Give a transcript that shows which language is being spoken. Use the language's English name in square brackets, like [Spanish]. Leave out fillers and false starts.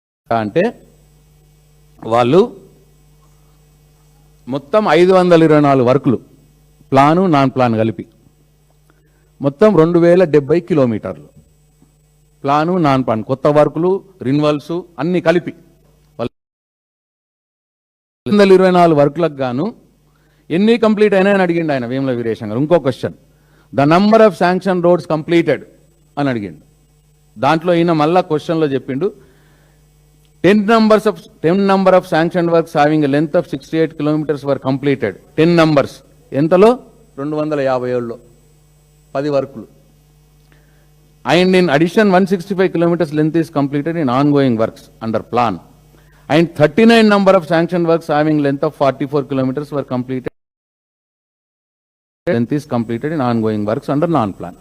[Telugu] అంటే వాళ్ళు మొత్తం 524 వర్కులు ప్లాను నాన్ ప్లాన్ కలిపి మొత్తం 2,070 కిలోమీటర్లు ప్లాను నాన్ ప్లాన్ కొత్త వర్కులు రిన్వల్స్ అన్ని కలిపి 524 వర్కులకు గాను ఎన్ని కంప్లీట్ అయినాయని అడిగిండు ఆయన వేముల వీరేశం గారు. ఇంకో [English] question, the number of sanction roads completed [Telugu] అని అడిగిండు. దాంట్లో ఈయన మళ్ళా క్వశ్చన్లో చెప్పిండు [English] 10 number of sanctioned works having a length of 68 kilometers were completed. [Telugu] 10 numbers ఎంతలో 257లో 10 వర్కులు. [English] And in addition 165 kilometers length is completed in ongoing works under plan. And 39 number of sanctioned works having length of 44 kilometers were completed. Length is completed in ongoing works under non plan.